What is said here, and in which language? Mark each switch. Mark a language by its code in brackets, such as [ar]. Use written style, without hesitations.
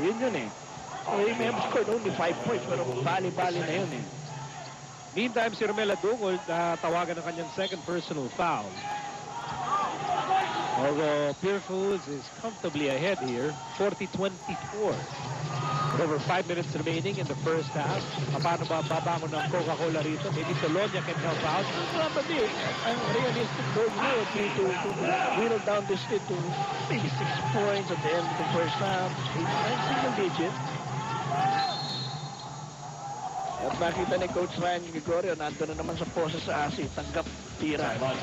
[tl] Yun eh. [en] He may have scored only 5 points, [tl] pero bali-bali na yun eh. Meantime, si Romela Dungol tawagan ng kanyang [en] second personal foul. Although Pure Foods is comfortably ahead here, 40-24. Over 5 minutes remaining in the first half. [tl] Paano ba babangon ng Coca-Cola rito? [en] Maybe Tolonia can help out. Probably, ang realistic goal would be to whittle down this lead to maybe 6 points at the end of the first half. 8-9 single digit. [tl] At nakita ni Coach Ryan Gregorio, nandun na naman sa poses sa Asi. Tanggap, tira.